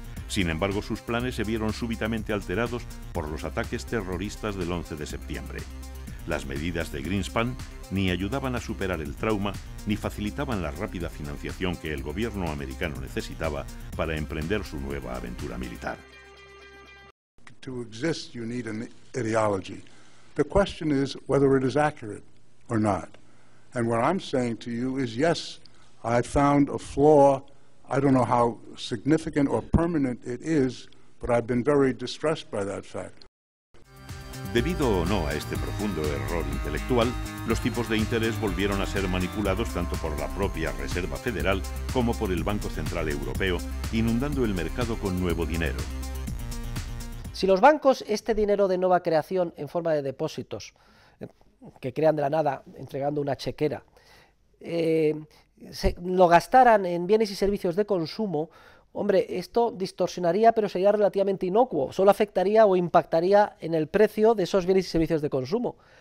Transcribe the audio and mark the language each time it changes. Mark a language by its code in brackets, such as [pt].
[es] Sin embargo, sus planes se vieron súbitamente alterados por los ataques terroristas del 11 de septiembre. Las medidas de Greenspan ni ayudaban a superar el trauma, ni facilitaban la rápida financiación que el gobierno americano necesitaba para emprender su nueva aventura militar. [en] To exist, you need an ideology. The question is whether it is accurate or not. And what I'm saying to you is, yes, I found a flaw. I don't know how significant or permanent it is, but I've been very distressed by that fact. [es] Debido o no a este profundo error intelectual, los tipos de interés volvieron a ser manipulados tanto por la propia Reserva Federal como por el Banco Central Europeo, inundando el mercado con nuevo dinero. Si los bancos este dinero de nueva creación en forma de depósitos, que crean de la nada entregando una chequera, lo gastaran en bienes y servicios de consumo, hombre, esto distorsionaría, pero sería relativamente inocuo, solo afectaría o impactaría en el precio de esos bienes y servicios de consumo.